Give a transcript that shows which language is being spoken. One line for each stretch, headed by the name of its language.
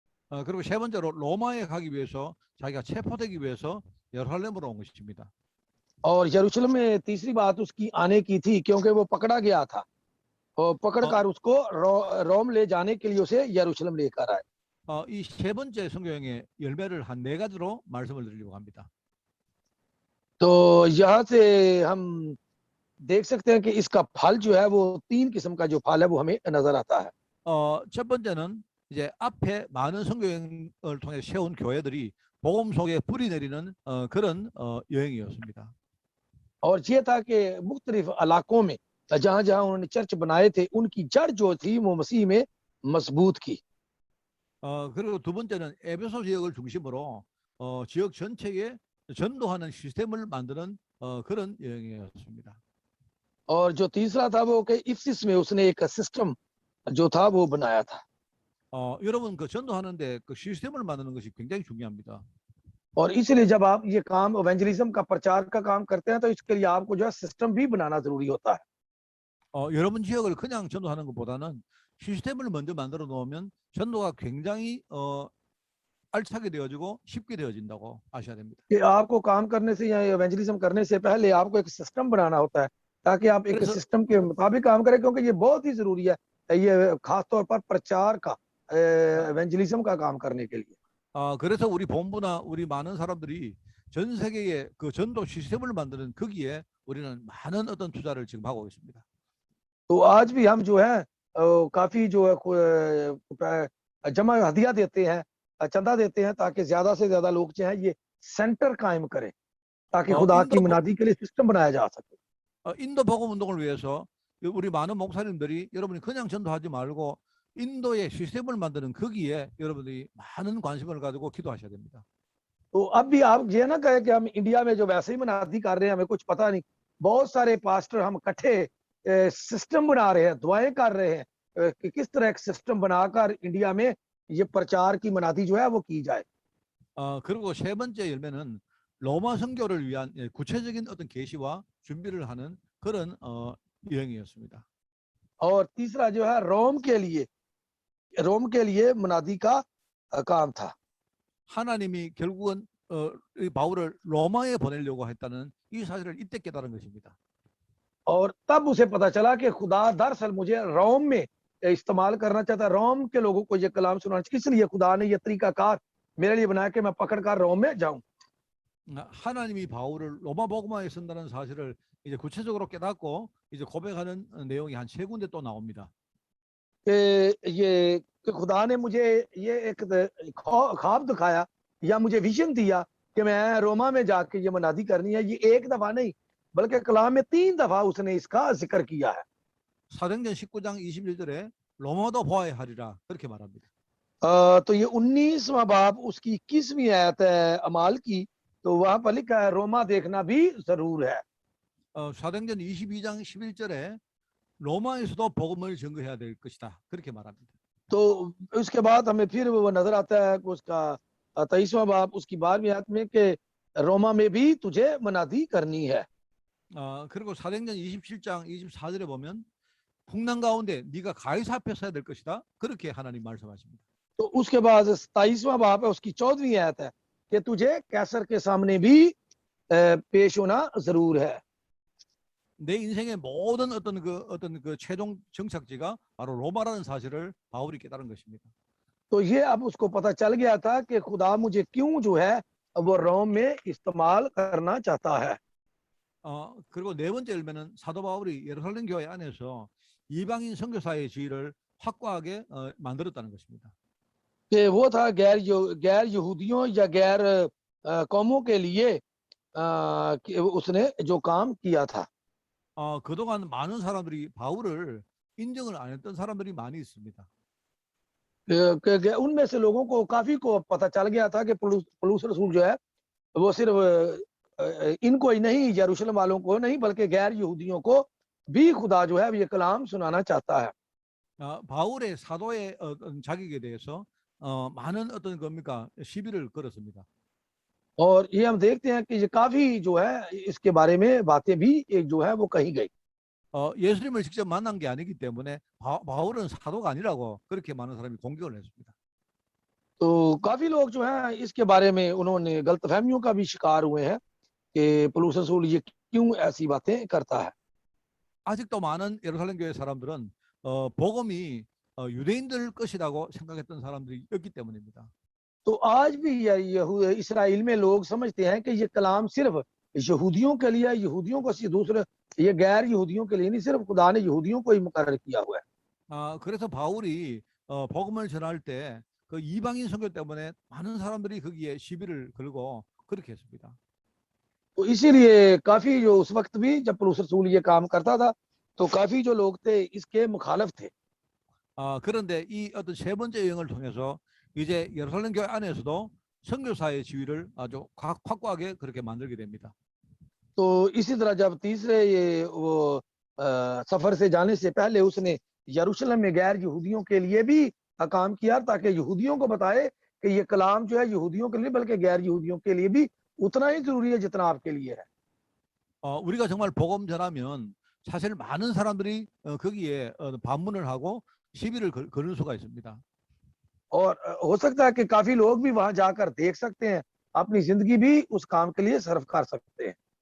Korean: 그리고 세 번째로 로마에 가기 위해서 자기가 체포되기 위해서 예루살렘으로 온 것입니다.
Hindi: और यरूशलेम में तीसरी बात उसकी आने की थी, क्योंकि वो पकड़ा गया था, और पकड़कर उसको रोम ले जाने के लिए उसे यरूशलेम लेकर आए।
Korean: 이 세 번째 성경의 열매를 한 네 가지로 말씀을 드리려고 합니다.
Hindi: तो यहाँ से हम देख सकते हैं कि इसका फल जो है वो 3 किस्म का जो फल है वो हमें नजर आता है।
Korean: 첫 번째는 이제 앞에 많은 성경을 통해 세운 교회들이 복음 속에 뿌리 내리는 그런 여행이었습니다.
Hindi: और ये था कि मुख्तलिफ इलाकों में जहाँ जहाँ उन्होंने चर्च बनाए थे, उनकी जड़ जो थी वो मसीह में मजबूत की।
Korean: 그리고 두 번째는 에베소 지역을 중심으로 지역 전체에 전도하는 시스템을 만드는 그런 여행이었습니다.
Hindi: और जो तीसरा था वो कि इफ्सिस में उसने एक सिस्टम जो था वो बनाया था।
Korean: 여러분 그 전도하는데 그 시스템을 만드는 것이 굉장히 중요합니다.
Hindi: और इसलिए जब आप ये काम इवेंजलिज्म का प्रचार का काम करते हैं तो इसके लिए आपको जो है सिस्टम भी बनाना जरूरी होता है।
Korean: 여러분 지역을 그냥 전도하는 것보다는 시스템을 먼저 만들어 놓으면 전도가 굉장히 알차게 되어지고 쉽게 되어진다고 아셔야 됩니다.
Hindi: कि आपको काम करने से या इवेंजलिज्म करने से पहले आपको एक सिस्टम बनाना होता है ताकि आप एक
Korean: 그래서
Hindi: सिस्टम के मुताबिक काम करें, क्योंकि ये बहुत ही जरूरी है ये खास तौर पर प्रचार का इवेंजलिज्म का काम करने के लिए।
Korean: 그래서 우리 본부나 우리 많은 사람들이 전 세계에 그 전도 시스템을 만드는 거기에 우리는 많은 어떤 투자를 지금 하고 있습니다.
Hindi: तो आज भी हम जो है काफी जो है जमा हदिया देते हैं, चंदा देते हैं ताकि ज्यादा से ज्यादा लोग जो है ये सेंटर कायम करें ताकि खुदा की मुनादी के लिए सिस्टम बनाया जा सके।
Korean: 인도 복음 운동을 위해서 우리 많은 목사님들이 여러분이 그냥 전도하지 말고 인도의 시스템을 만드는 거기에 여러분들이 많은 관심을 가지고 기도하셔야 됩니다.
Hindi: तो अब भी आप ये ना कहे कि हम इंडिया में जो वैसे ही मुनादी कर रहे हैं हमें कुछ पता नहीं, बहुत सारे पास्टर हम इकट्ठे सिस्टम बना रहे हैं, दुआएं कर रहे हैं कि किस तरह एक सिस्टम बनाकर इंडिया में ये प्रचार की मुनादी जो है वो की जाए।
Korean: 그리고 세 번째 열매는 로마 선교를 위한 구체적인 어떤 계시와 준비를 하는 그런 여행이었습니다.
Hindi: और तीसरा जो है रोम के लिए मुनादी का काम था।
Korean: 하나님이 결국은 이 바울을 로마에 보내려고 했다는 이 사실을 이때 깨달은 것입니다.
Hindi: और तब उसे पता चला कि खुदा दरअसल मुझे रोम में इस्तेमाल करना चाहता, रोम के लोगों को ये कलाम सुनाना, इसलिए खुदा ने ये तरीकाकार मेरे लिए बनाया कि मैं पकड़कर रोम में जाऊं।
Korean: 하나님이 바울을 로마 복음화에 쓴다는 사실을 이제 구체적으로 깨닫고 이제 고백하는 내용이 한 세 군데 또 나옵니다.
Hindi: ये कि खुदा ने मुझे ये एक ख्वाब दिखाया या मुझे विजन दिया कि मैं रोमा में जाके ये मुनादी करनी है, ये एक दफा नहीं बल्कि कलाम में 3 दफा उसने इसका जिक्र किया है।
Korean: 사도행전 19장 21절에 로마도 보아야 하리라 그렇게 말합니다.
Hindi: तो ये 19वां बाब उसकी 21वीं आयत है अमाल की, तो वहां पर लिखा है रोमा देखना भी जरूर है।
Korean: 사도행전 22장 11절에 로마에서도 복음을 증거해야 될 것이다 그렇게 말합니다.
Hindi: तो उसके बाद हमें फिर वो नजर आता है कि उसका 23वां बाब उसकी 12वीं आयत में कि रोमा में भी तुझे मुनादी करनी है।
Korean: 그리고 사도행전 27장 24절에 보면 풍랑 가운데 네가 가이사 앞에 서야 될 것이다 그렇게 하나님 말씀하십니다.
Hindi: तो उसके बाद 27वां बाब है उसकी 14वीं आयत है कि तुझे कैसर के सामने भी पेश होना जरूर है।
Korean: 내 인생의 모든 어떤 그 최종 정착지가 바로 로마라는 사실을 바울이 깨달은 것입니다.
Hindi: तो ये अब उसको पता चल गया था कि खुदा मुझे क्यों जो है वो रोम में इस्तेमाल करना चाहता है।
Korean: 그리고 네 번째 열매는 사도 바울이 예루살렘 교회 안에서 이방인 선교사의 지위를 확고하게 만들었다는 것입니다.
Hindi: कि वो था गैर यहूदियों या गैर कौमों के लिए उसने जो काम किया था।
Korean: 그동안 많은 사람들이 바울을 인정을 안 했던 사람들이 많이 있습니다.
Hindi: उनमें से लोगों को काफी को पता चल गया था कि पौलुस रसूल जो है वो सिर्फ इनको ही नहीं, यरूशलेम वालों को नहीं बल्कि गैर यहूदियों को भी खुदा जो है ये कलाम सुनाना चाहता है।
Korean: 바울의 사도의 자격에 대해서 많은 어떤 겁니까 시비를 걸었습니다.
Hindi: और ये हम देखते हैं कि ये काफी जो है इसके बारे में बातें भी जो है वो कही गई।
Korean: 예수님을 직접 만난 게 아니기 때문에 바울은 사도가 아니라고 그렇게 많은 사람이 공격을 했습니다.
Hindi: तो काफी लोग जो है इसके बारे में उन्होंने गलतफहमियों का भी शिकार हुए हैं कि पौलुस रसूल ये क्यों ऐसी बातें करता है।
Korean: 아직도 많은 예루살렘 교회 사람들은 복음이 유대인들 것이라고 생각했던 사람들이었기 때문입니다.
Hindi: तो आज भी इसराइल में लोग समझते हैं कि ये कलाम सिर्फ यहूदियों के लिए, यहूदियों को दूसरे ये गैर यहूदियों के लिए नहीं, सिर्फ खुदा ने यहूदियों को ही मुकर्रर किया हुआ है।
Korean: 그래서 바울이 복음을 전할 때 그 이방인 선교 때문에 많은 사람들이 거기에 시비를 걸고 그렇게 했습니다.
Hindi: तो इसीलिए काफी जो उस वक्त भी जब पौलुस रसूल ये काम करता था तो काफी जो लोग थे इसके मुखालिफ थे।
Korean: 그런데 이 어떤 세 번째 여행을 통해서 이제 예루살렘 교회 안에서도 선교사의 지위를 아주 확고하게 그렇게 만들게 됩니다.
Hindi: तो इसी तरह जब तीसरे ये वो सफर से जाने से पहले उसने यरूशलेम में गैर यहूदियों के लिए भी काम किया, ताकि यहूदियों को बताए कि ये कलाम जो है यहूदियों के लिए बल्कि गैर यहूदियों के लिए भी उतना ही जरूरी है जितना आपके लिए है।
Korean: 우리가 정말 복음 전하면 사실 많은 사람들이 거기에 반문을 하고 시비를 거는 수가 있습니다.
Hindi: और हो सकता है कि काफी लोग भी वहां जाकर देख सकते हैं, अपनी जिंदगी भी उस काम के लिए सर्व कर सकते हैं।